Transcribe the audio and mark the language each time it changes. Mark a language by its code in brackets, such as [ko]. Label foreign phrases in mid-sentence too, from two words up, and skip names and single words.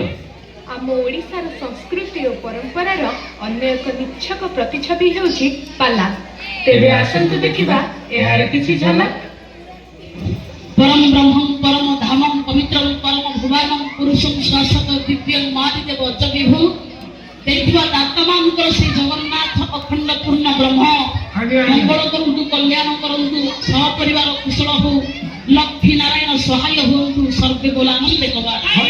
[or] ଆମ ଓଡ଼ିଶାର ସଂସ୍କୃତି ଓ ପରମ୍ପରାର ଅନ୍ୟ ଏକ ନିଚ୍ଛକ ପ୍ରତିଛବି ହେଉଛି ପାଲା। ତେବେ ଆସନ୍ତୁ ଦେଖିବା ଏହାର କିଛି ଝଲକ। [sa] परम ब्रह्मं परम धामं पवित्रं परम भुवनं पुरुषं शाश्वत दिव्यं मादिदेव जगिभू देखिबा दातमांकर श्री जगन्नाथ अखंड पूर्ण ब्रह्म [or] ମଙ୍ଗଳ କରନ୍ତୁ, କଲ୍ୟାଣ କରନ୍ତୁ, ସହପରିବାର କୁଶଳ ହଉ, ଲକ୍ଷ୍ମୀ ନାରାୟଣ ସହାୟ ହୁଅନ୍ତୁ, ସର୍ବେ ବୋଲ ଆନନ୍ଦେ କବାଟ।